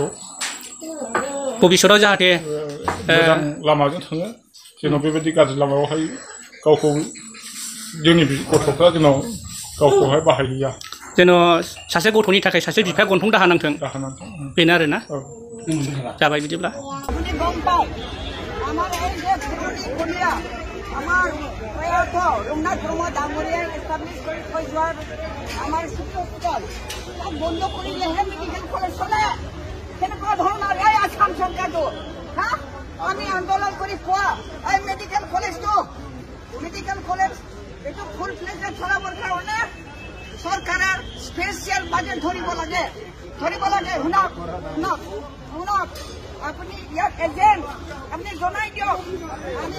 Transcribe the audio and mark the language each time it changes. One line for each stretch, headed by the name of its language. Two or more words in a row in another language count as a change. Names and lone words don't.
Bodo: भबिष्यताव जाहाथे मोजां लामाजों थाङो जेन' बेबायदि गाज्रि लामायावहाय गावखौ जोंनि गथ'फ्रा जेन' गावखौहाय बाहायहैया जेन' सासे गथ'नि थाखाय सासे बिफाया गन्थं दाहा नांथों बेनो आरो ना जाबाय बिदिब्ला
Assamese: আমার এই যে পুরুলিয়া আমার প্রয়াত রঘুনাথ প্রমোদ ডাঙরিয়া এস্টাবলিশ করে থৈ যোৱাৰ আমাৰ শিশু হস্পিটেল তাক বন্ধ কৰিলেহে
English: medical college
Assamese: চলে কেনেকুৱা ধৰণৰ এই আসাম চৰকাৰটো হা আমি আন্দোলন কৰি পোৱা এই মেডিকেল কলেজটো এইটো
English: full fledge
Assamese: চলাবৰ কাৰণে চৰকাৰে
English: special budget
Assamese: ধৰিব লাগে শুনক আপুনি ইয়াত এজেণ্ট আপুনি জনাই দিয়ক আমি